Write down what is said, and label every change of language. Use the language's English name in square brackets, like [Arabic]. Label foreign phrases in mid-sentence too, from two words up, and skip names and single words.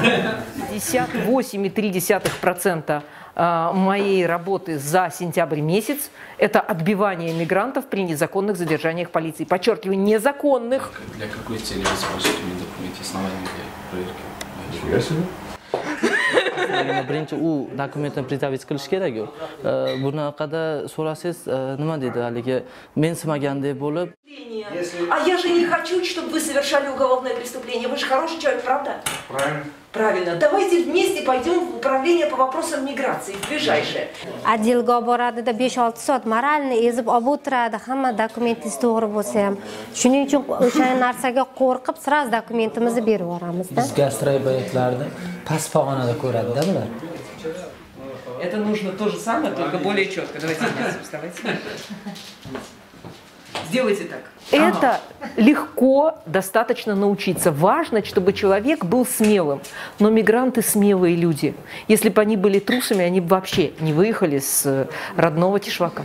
[Russian] 58,3% моей работы за сентябрь месяц – это отбивание мигрантов при незаконных задержаниях полиции. Подчеркиваю, незаконных. Для какой цели вы спрашиваете документы, основания для проверки? Нифига себе. [Uzbek] Birinchi u dokumentni представить qilish kerak-ku. Bunaqada so'rasangiz, nima deydi haligi mensimaganday bo'lib. [Russian] А я же не хочу, чтобы вы совершали уголовное преступление. Вы же хороший человек, правда? Правильно. Правильно. Давайте вместе пойдем в управление по вопросам миграции, в ближайшее. [Uzbek] Отделga boradi da 5-6 soat moralni ezib olib o'tiradi, hamma dokumentingiz to'g'ri bo'lsa ham. Shuning uchun o'sha narsaga qo'rqib, sraz dokumentimizni berib yuboramiz-da. Biz gastrobaytlarni past pog'onada ko'radi-da bular. [Russian] Это нужно то же самое, только более четко. Давайте вставайте. Сделайте так. Это легко достаточно научиться. Важно, чтобы человек был смелым. Но мигранты смелые люди. Если бы они были трусами, они бы вообще не выехали с родного Тишвака.